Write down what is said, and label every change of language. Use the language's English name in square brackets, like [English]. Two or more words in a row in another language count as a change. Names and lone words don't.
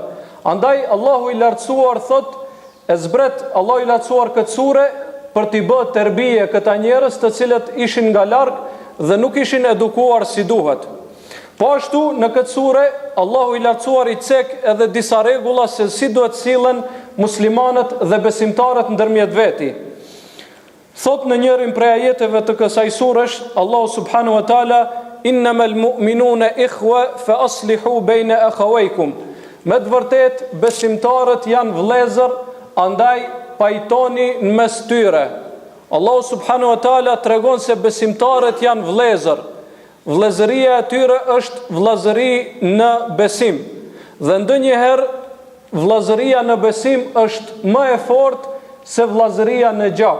[Albanian] Andaj Allahu i lartësuar thot, e zbret Allahu i lartësuar këtë sure për t'i bë tërbije këta njerëz të cilët ishin nga larg dhe nuk ishin edukuar si duhet. Po ashtu në këtë sure Allahu i lartësuar i cek edhe disa rregulla se si duhet sillen muslimanët dhe besimtarët ndërmjet veti. Thot në njërin prej ajeteve të kësaj suresh [Arabic] الله سبحانه وتعالى, إنما المؤمنون إخوة فأصلحوا بين أخويكم. [Albanian] Me të vërtet, besimtarët janë vëllezër, andaj pajtoni në mes tyre. [Arabic] الله سبحانه وتعالى [Albanian] tregon se besimtarët janë vëllezër. Vëllezëria e tyre është vëllezëri në besim. Dhe ndonjëherë vëllezëria në besim është më e fortë se vëllezëria në gjak.